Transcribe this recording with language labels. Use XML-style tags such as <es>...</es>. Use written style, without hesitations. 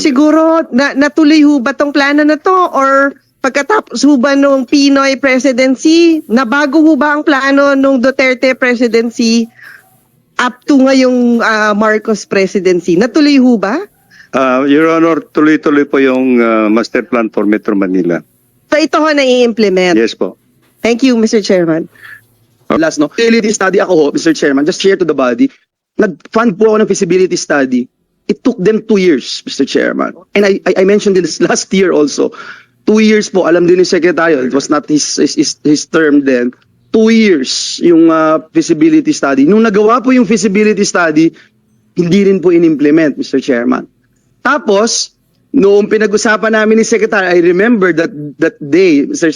<tl>siguro natuloy ho ba tong plano na to or pagkatapos ho ba nung Pinoy presidency, nabago ho ba ang plano nung Duterte presidency up to ngayong Marcos presidency? Natuloy ho ba?</tl> <en>Your Honor,</en> <tl>tuloy-tuloy po yung</tl> <en>master plan for Metro Manila.</en> <tl>So ito ho na i-implement.</tl> <en>Yes po. Thank you, Mr. Chairman. Last, no? Feasibility study</en> <tl>ako ho,</tl> <en>Mr. Chairman, just share to the body.</en> <tl>Nag-fund po ako ng feasibility study.</tl> <en>It took them 2 years, Mr. Chairman. And I mentioned this last year also. 2 years po,</en> <tl>alam din ni</tl> <en>Secretary, it was not his term then.</en> <tl>2 years yung feasibility study. Nung nagawa po yung feasibility study, hindi rin po in-implement, Mr. Chairman. Tapos, noong pinag-usapan namin ni Secretary,</tl> <en>I remember that day, Mr.</en>